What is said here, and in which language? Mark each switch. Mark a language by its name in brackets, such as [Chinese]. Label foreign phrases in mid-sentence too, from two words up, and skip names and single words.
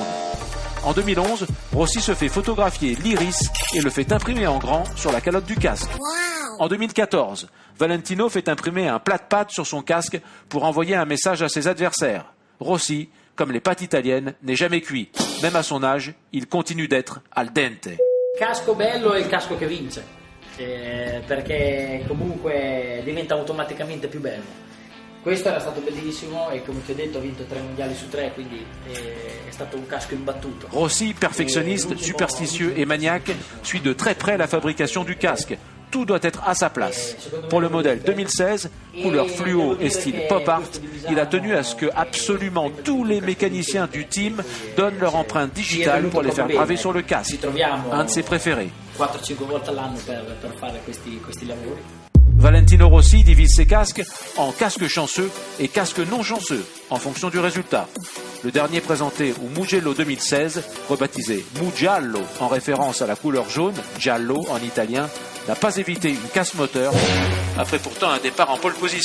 [French] En 2011, Rossi se fait photographier l'iris et le fait imprimer en grand sur la calotte du casque. En 2014, Valentino fait imprimer un plat-de-pâtes sur son casque pour envoyer un message à ses adversaires. Rossi, comme les pâtes italiennes, n'est jamais cuit. Même à son âge, il continue d'être [Italian] al dente. Casco bello è il casco che vince, perché comunque diventa automaticamente più bello. Questo era stato bellissimo e come ti ho detto ha vinto 3 mondiali su 3, quindi è stato un casco imbattuto. [French] Rossi, perfectionniste, superstitieux et maniaque, suit de très près la fabrication du casque. Tout doit être à sa place. Pour le modèle 2016, couleur fluo et style [English] pop art, [French] il a tenu à ce que absolument tous les mécaniciens du team donnent leur empreinte digitale pour les faire graver sur le casque. Un de ses préférés. [Italian] 4-5 volte all'anno per fare questi lavori. [French] Valentino Rossi divise ses casques en casques chanceux et casques non chanceux, en fonction du résultat. Le dernier présenté au Mugello 2016, rebaptisé Mugiallo en référence à la couleur jaune, giallo en italien, n'a pas évité une casse moteur, après pourtant un départ en [English] pole position.